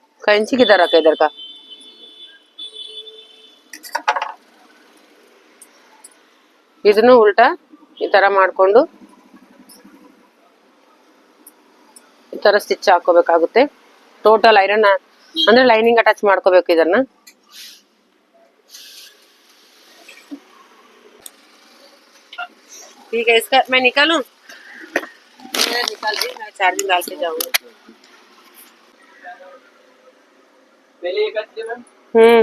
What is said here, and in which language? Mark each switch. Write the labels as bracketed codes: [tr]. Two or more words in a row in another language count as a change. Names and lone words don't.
[hi] कैंची किधर रखा इधर का. [kn] ಇದನ್ನು ಉಲ್ಟಾ ಈ ತರ ಮಾಡ್ಕೊಂಡು ಈ ತರ ಸ್ಟಿಚ್ ಹಾಕೋಬೇಕಾಗುತ್ತೆ. [en] total iron [kn] ಅಂದ್ರೆ [en] lining attach [kn] ಮಾಡ್ಕೋಬೇಕು ಇದನ್ನ. [hi] ठीक है, इसका मैं निकालूं. निकाल दी, मैं चार्जिंग डाल के जाऊंगा. पहले ये करते हैं.